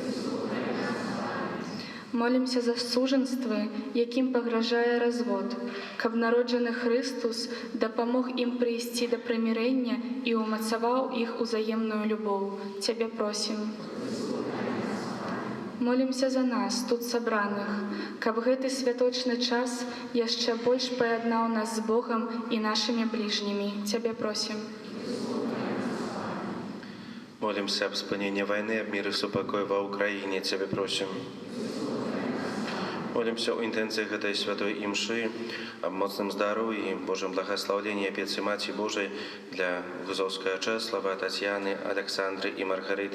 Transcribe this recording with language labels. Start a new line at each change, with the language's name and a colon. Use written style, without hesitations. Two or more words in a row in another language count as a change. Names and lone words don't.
Belarusian: Молимся за сужэнствы, якім пагражае развод, каб народжаны Христус дапамог ім прыйсці да прымірэння і ўмацаваў іх узаемную любоў. Цябе просім. Молимся за нас, тут сабраных, каб гэты святочны час яшчэ больш паяднаў нас з Богам і нашымі бліжнімі. Цябе просім.
Russian: Молимся об спынении войны, об мире и супокой во Украине. Тебе просим. Молимся о интенциях этой святой имши, об моцном здоровье и Божьем благословении Пецы Мати Божией для Гузовского Чеслава, Татьяны, Александры и Маргариты.